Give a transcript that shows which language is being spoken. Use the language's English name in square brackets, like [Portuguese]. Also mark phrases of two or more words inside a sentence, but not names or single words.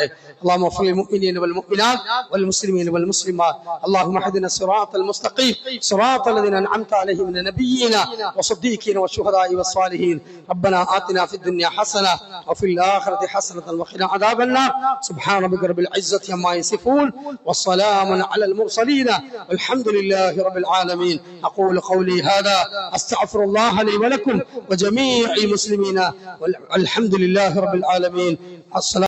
[Arabic] اللهم اغفر للمؤمنين والمؤمنات والمسلمين والمسلمات. اللهم اهدنا الصراط المستقيم صراط الذين أنعمت عليهم من النبيين والصديقين والشهداء والصالحين. ربنا آتنا في الدنيا حسنة وفي الآخرة حسنة وقنا عذاب النار. سبحان ربك رب العزة عما يصفون والسلام على المرسلين والحمد لله رب العالمين. أقول قولي هذا أستغفر الله لي ولكم وجميع المسلمين والحمد لله رب العالمين. السلام